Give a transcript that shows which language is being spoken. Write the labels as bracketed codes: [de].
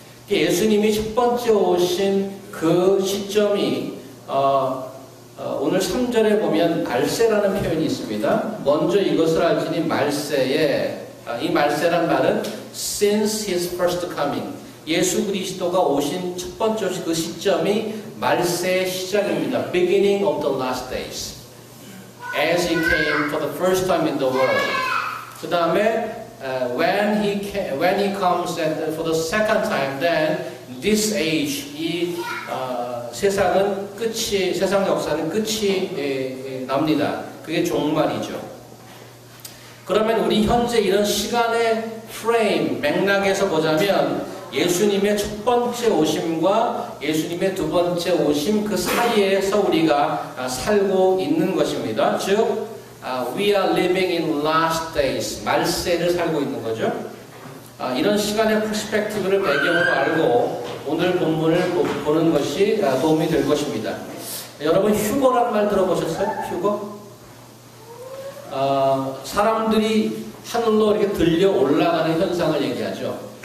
[ko] 예수님이 첫 번째 오신 그 시점이 오늘 3절에 보면 말세라는 표현이 있습니다. 먼저 이것을 알지니 말세에, 이 말세란 말은 [en] since his first coming, [ko] 예수 그리스도가 오신 첫 번째 그 시점이 말세의 시작입니다. [en] Beginning of the last days, as he came for the first time in the world. [ko] 그 다음에 [en] when he comes for the second time, then this age, [ko] 이 세상은 끝이, 세상 역사는 끝이 납니다. 그게 종말이죠. 그러면 우리 현재 이런 시간의 프레임, 맥락에서 보자면 예수님의 첫 번째 오심과 예수님의 두 번째 오심 그 사이에서 우리가 살고 있는 것입니다. [en] 즉, we are living in last days, [ko] 말세를 살고 있는 거죠. 이런 시간의 퍼스펙티브를 배경으로 알고 오늘 본문을 보는 것이 도움이 될 것입니다. 여러분, 휴거란 말 들어보셨어요? 휴거? 사람들이 하늘로 이렇게 들려 올라가는 현상을 얘기하죠.